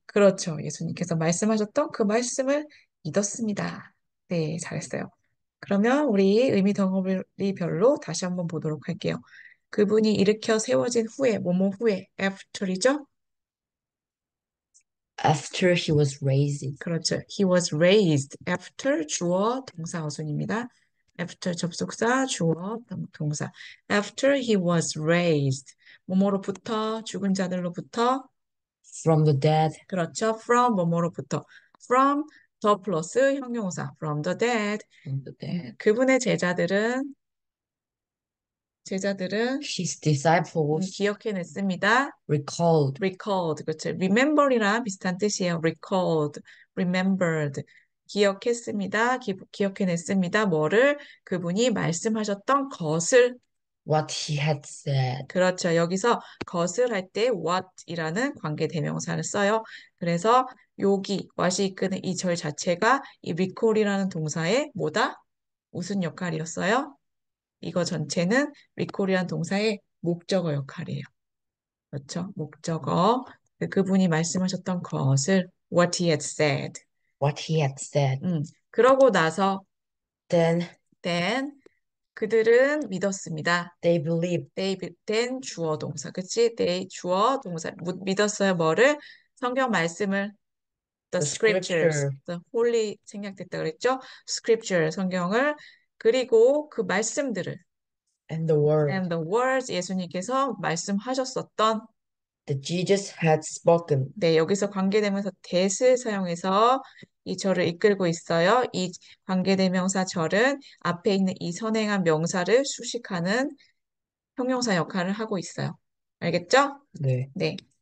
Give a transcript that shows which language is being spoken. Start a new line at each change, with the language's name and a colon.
Korean: 그렇죠. 예수님께서 말씀하셨던 그 말씀을 믿었습니다. 네, 잘했어요. 그러면 우리 의미 덩어리별로 다시 한번 보도록 할게요. 그분이 일으켜 세워진 후에, 뭐뭐 후에, after이죠?
English: after he was raised
Korean: 그렇죠.
English: He was raised after
Korean: 주어 동사 어순입니다. after 접속사 주어 동사.
English: After he was raised.
Korean: 뭐뭐로부터 죽은 자들로부터
English: from the dead
Korean: 그렇죠. from 뭐뭐로부터 from the 플러스 형용사
English: from the dead. from the dead
Korean: 그분의 제자들은
English: his disciples
Korean: 기억해냈습니다.
English: recalled recalled,
Korean: 그렇죠. remember이랑 비슷한 뜻이에요. recalled, remembered. 기억했습니다. 기억해냈습니다. 뭐를? 그분이 말씀하셨던 것을.
English: what he had said
Korean: 그렇죠. 여기서 것을 할 때 what이라는 관계 대명사를 써요. 그래서 여기 what이 이끄는 이 절 자체가 이 recall이라는 동사의 뭐다? 무슨 역할이었어요? 이거 전체는 recall이라는 동사의 목적어 역할이에요. 그렇죠? 목적어. 그분이 말씀하셨던 것을
English: what he had said. what he had said
Korean: 그러고 나서
English: then
Korean: then 그들은 믿었습니다.
English: they believed
Korean: then 주어 동사. 그치? they 주어 동사. 믿었어요. 뭐를? 성경 말씀을 the
English: the scriptures. scripture
Korean: the holy 생략됐다 그랬죠? scripture 성경을 그리고 그 말씀들을
English: and the word and the words
Korean: 예수님께서 말씀하셨었던
English: that Jesus had spoken
Korean: 네, 여기서 관계대명사 that을 사용해서 이 절을 이끌고 있어요. 이 관계대명사 절은 앞에 있는 이 선행한 명사를 수식하는 형용사 역할을 하고 있어요. 알겠죠? 네. 네.